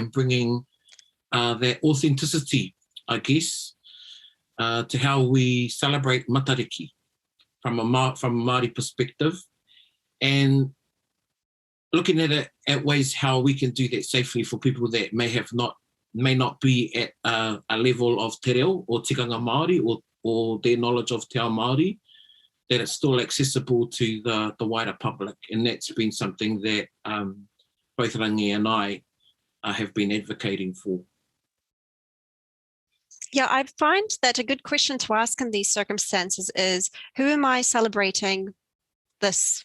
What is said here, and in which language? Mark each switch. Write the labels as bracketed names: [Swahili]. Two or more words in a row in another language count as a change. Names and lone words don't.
[English] and bringing that authenticity, I guess, to how we celebrate Matariki from a Māori perspective, and looking at it at ways how we can do that safely for people that may not be at a level of [Māori] te reo [English] or [Māori] tikanga Māori [English] or their knowledge of [Māori] te ao Māori, [English] that it's still accessible to the wider public. And that's been something that both Rangi and I have been advocating for. Yeah, I find that a good question to ask in these circumstances is, who am I celebrating this?